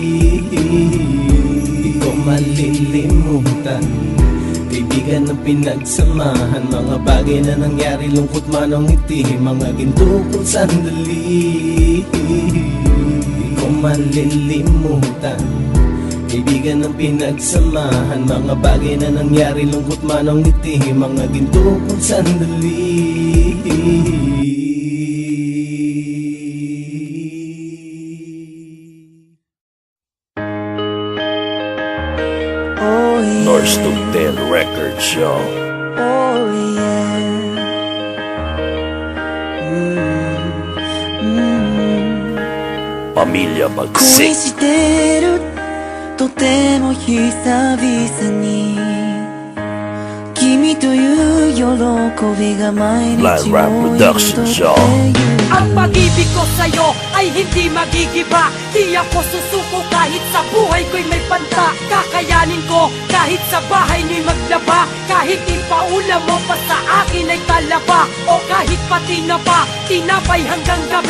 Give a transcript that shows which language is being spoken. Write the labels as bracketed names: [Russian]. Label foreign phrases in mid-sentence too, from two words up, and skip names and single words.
[Filipino] Di ko malilimutan, kaibigan ng pinagsamahan, mga bagay na nangyari, lungkot man o ngiti, mga ginto kong sandali. Di ko malilimutan, kaibigan ng pinagsamahan, mga bagay na nangyari, lungkot man o ngiti, mga ginto kong sandali. [English] North Student Records, yo. Oh yeah. [Filipino] Pamilya Magsik. [Japanese] 恋してるとても久々に君という喜びが毎日を [English] Blind Rap [Japanese] 彩 [English] Productions, [Japanese] って [English] yo. [Japanese] いる [Filipino] Ang pag-ibig ko sa'yo ay hindi magigiba. Di ako susuko kahit sa buhay ko'y may banta. Kakayanin ko kahit sa bahay niyo'y maglaba. Kahit ipaulam mo pa sa akin ay talaba, o kahit pati na pa tinapay hanggang gabi.